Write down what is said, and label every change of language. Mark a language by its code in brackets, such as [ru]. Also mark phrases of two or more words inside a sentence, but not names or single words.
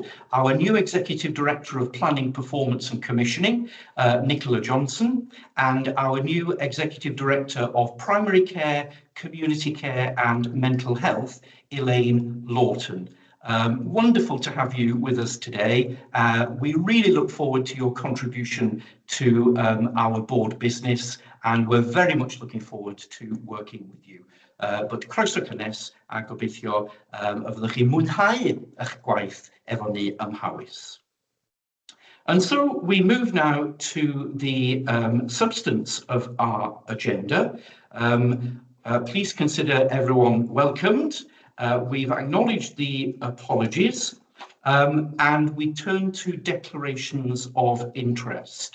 [en] Our new Executive Director of Planning, Performance and Commissioning, Nicola Johnson, and our new Executive Director of Primary Care, Community Care and Mental Health, Elaine Lawton. Wonderful to have you with us today. We really look forward to your contribution to our board business, and we're very much looking forward to working with you. [cy] But croeso cynnes a gobeithio fyddwch chi mwynhau eich gwaith efo ni ym Powys. [en] And so we move now to the substance of our agenda. Please consider everyone welcomed. We've acknowledged the apologies, and we turn to declarations of interest.